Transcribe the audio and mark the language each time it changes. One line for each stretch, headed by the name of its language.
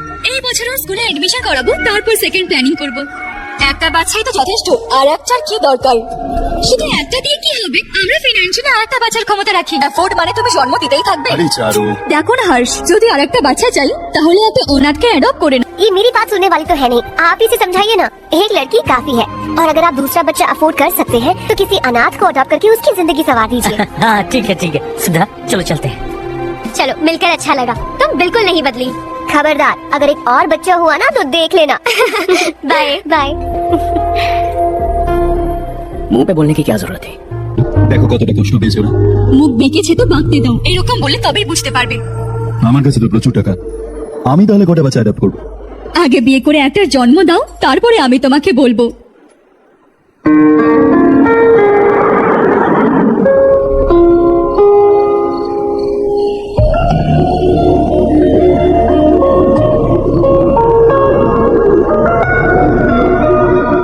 Bangla: এই বছর স্কুলে এডমিশন করাবো, তারপর সেকেন্ড প্ল্যানিং করব। একটা বাচ্চাই তো যথেষ্ট, আর একটার কি দরকার? শুধু একটা দিয়ে কি হবে? আমরা ফিনান্সিয়ালি আরেকটা বাচ্চার ক্ষমতা রাখি। অ্যাফোর্ড মানে তুমি জন্ম দিতেই থাকবে। আরে চারু, দেখো না হর্ষ, যদি আরেকটা বাচ্চা চাই তাহলে একটা অনাথকে অ্যাডপ্ট করে না।
Hindi: ये मेरी बात सुनने वाली तो है नहीं, आप इसे समझाइए ना। एक लड़की काफी है, और अगर आप दूसरा बच्चा अफोर्ड कर सकते हैं तो किसी अनाथ को अडॉप्ट करके उसकी जिंदगी संवार दीजिए। हाँ ठीक है सुधा, चलो चलते हैं। चलो, मिलकर अच्छा लगा। तुम बिल्कुल नहीं बदली। खबरदार, अगर एक और बच्चा हुआ ना तो देख लेना।
English: Bye bye.
Hindi: मुंह पे बोलने की क्या जरूरत है?
Bangla: দেখো কতটা কষ্ট পেয়েছে ওরা। মুখ বেঁকেছে তো বাঁকতে দাও, এরকম বললে তবেই বুঝতে পারবে। আমার কাছে তো প্রচুর টাকা, আমি তাহলে কটা বাচ্চা অ্যাডাপ্ট করবো? আগে বিয়ে করে একটা জন্ম দাও, তারপরে আমি তোমাকে বলবো।